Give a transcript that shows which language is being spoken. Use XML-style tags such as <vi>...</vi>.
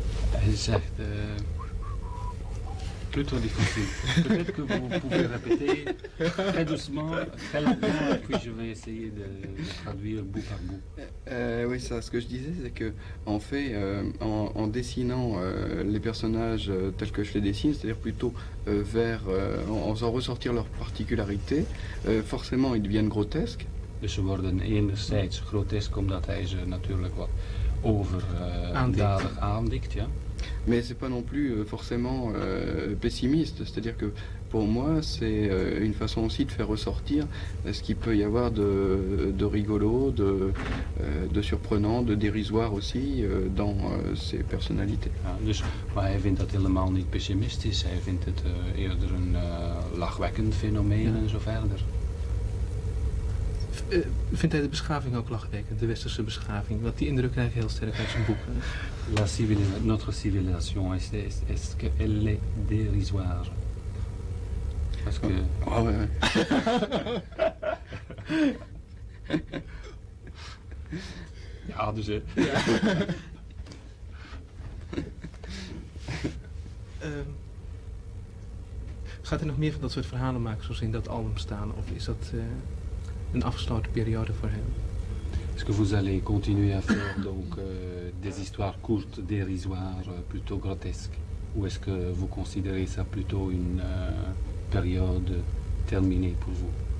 <nl>Hij zegt</nl> <fr>plutôt difficile. Peut-être que vous pouvez répéter très doucement, très lentement, et puis je vais essayer de traduire bout par bout. Oui, ça, ce que je disais, c'est que en fait, en dessinant les personnages tels que je les dessine, c'est-à-dire plutôt en faisant ressortir leurs particularités, forcément ils deviennent grotesques.</fr> <nl>Dus ze worden enerzijds grotesk omdat hij ze natuurlijk wat overdadig aandikt, ja.</nl> <fr>Mais c'est pas non plus forcément pessimiste, c'est-à-dire que pour moi c'est une façon aussi de faire ressortir ce qu'il peut y avoir de rigolo, de surprenant, de dérisoire aussi dans ces personnalités.</fr> <nl>Ja, dus, maar hij vindt dat helemaal niet pessimistisch, hij vindt het eerder een lachwekkend fenomeen en zo verder. Vindt hij de beschaving ook lachwekkend, de westerse beschaving? Want die indruk krijg je heel sterk uit zijn boeken.</nl> <fr>Notre civilisation, est-ce qu'elle est dérisoire? Parce que... Oh, ouais.</fr> <nl>Ja, dus... Gaat hij nog meer van dat soort verhalen maken zoals in dat album staan? Of is dat een afgesloten periode voor hem?</nl> <fr>Est-ce que vous allez continuer à faire donc des histoires courtes, dérisoires, plutôt grotesques? Ou est-ce que vous considérez ça plutôt une période terminée pour vous?</fr>